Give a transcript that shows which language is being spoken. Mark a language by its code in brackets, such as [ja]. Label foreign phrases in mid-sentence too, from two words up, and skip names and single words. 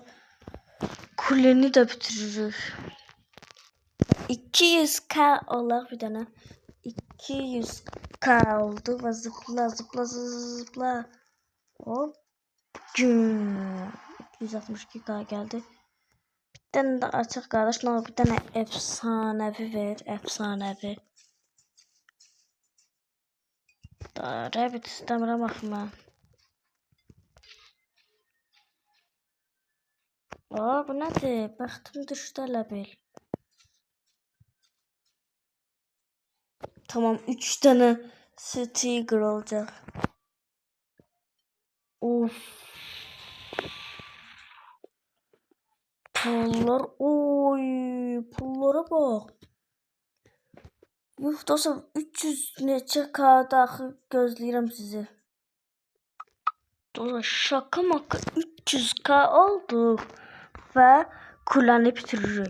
[tr] Kuleni de bitirir. [az] 200k olaq bir dənə. [tr] 200k oldu ve zıpla. Hop. 262k geldi. Bir tane [az] de açıq qardaş, nə olur [tr] bir tane efsanevi ver, efsanevi. [az] Da rabbit istəmirəm axı mən. Aa, bu nədir? Bəxtim düşdü elə bil. [tr] Tamam, 3 tane sticker olacak. Of. Pullar, oy, pullara bak. [az] Yuh dostlar, 300 neçə k daxı gözləyirəm sizi. [tr] Dostlar şaka maka 300k oldu ve kuləni bitiririk.